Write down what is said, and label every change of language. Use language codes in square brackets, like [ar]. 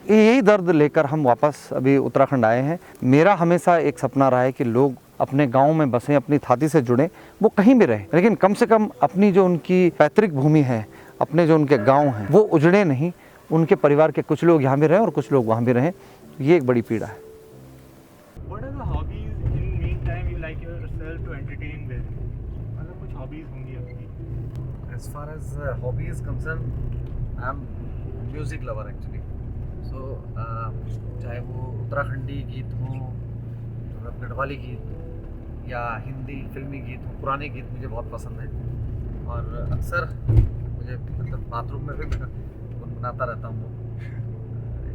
[hi] यही दर्द लेकर हम वापस अभी उत्तराखंड आए हैं। मेरा हमेशा एक सपना रहा है कि लोग अपने गांव में बसें, अपनी थाती से जुड़ें, वो कहीं भी रहें, लेकिन कम से कम अपनी जो उनकी पैतृक भूमि है, अपने जो उनके गाँव हैं, वो उजड़े नहीं। उनके परिवार के कुछ लोग यहाँ भी रहें और कुछ लोग वहाँ भी रहें। ये एक बड़ी पीड़ा है। [en] What are the hobbies in meantime you like yourself to entertain with? [hi] मतलब कुछ hobbies होंगी आपकी? [en] As far as hobby is concerned, I am music lover actually. [hi] So चाहे वो उत्तराखंडी गीत हो, गढ़वाली गीत या हिंदी फिल्मी गीत हो, पुराने गीत मुझे बहुत पसंद है। और अक्सर मुझे मतलब बाथरूम में भी गुनगुनाता रहता हूँ।